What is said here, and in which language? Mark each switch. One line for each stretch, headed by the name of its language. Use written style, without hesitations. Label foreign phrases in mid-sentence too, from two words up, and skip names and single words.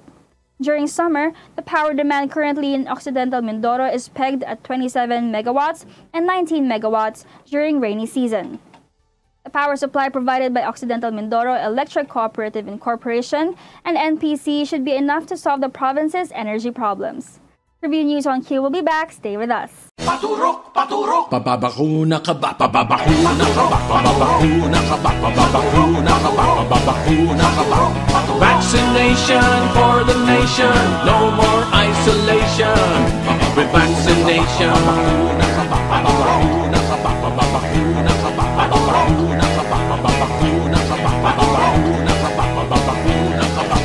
English: During summer, the power demand currently in Occidental Mindoro is pegged at 27 megawatts and 19 megawatts during rainy season. The power supply provided by Occidental Mindoro Electric Cooperative Incorporation and NPC should be enough to solve the province's energy problems. Tribune News on Q will be back. Stay with us.
Filipino: Paturok, paturok, pababakuna ka ba, pababakuna ka ba, pababakuna ka ba, pababakuna ka ba, pababakuna ka ba.
English: Vaccination for the nation, no more isolation. With vaccination,
Filipino: pababakuna ka ba, pababakuna ka ba, pababakuna ka ba, pababakuna ka ba, pababakuna ka ba, pababakuna ka ba, pababakuna ka ba.